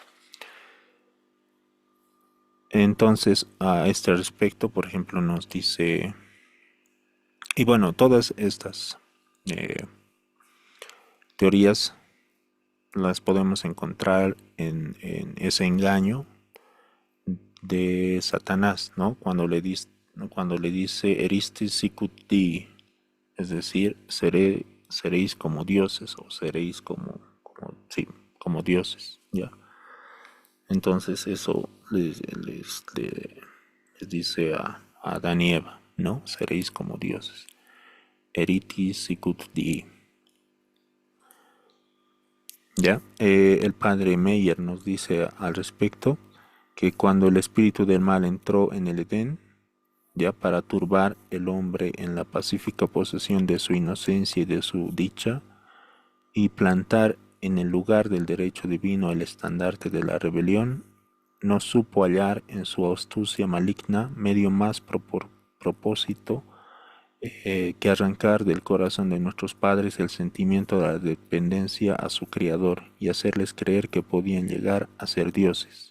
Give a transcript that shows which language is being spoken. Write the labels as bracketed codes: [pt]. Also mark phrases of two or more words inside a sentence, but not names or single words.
[es] Entonces, a este respecto, por ejemplo, nos dice, y bueno, todas estas eh, teorías las podemos encontrar en ese engaño de Satanás, ¿no? Cuando le dice [la] eristis sicut Dei, [es] es decir, seréis como dioses o seréis sí, como dioses, ¿ya? Entonces eso les dice a Adán y Eva, ¿no? Seréis como dioses. [la] Eritis sicut Dei. [es] ¿Ya? El padre Meyer nos dice al respecto que cuando el espíritu del mal entró en el Edén, ya para turbar el hombre en la pacífica posesión de su inocencia y de su dicha, y plantar en el lugar del derecho divino el estandarte de la rebelión, no supo hallar en su astucia maligna medio más propósito que arrancar del corazón de nuestros padres el sentimiento de la dependencia a su Criador y hacerles creer que podían llegar a ser dioses.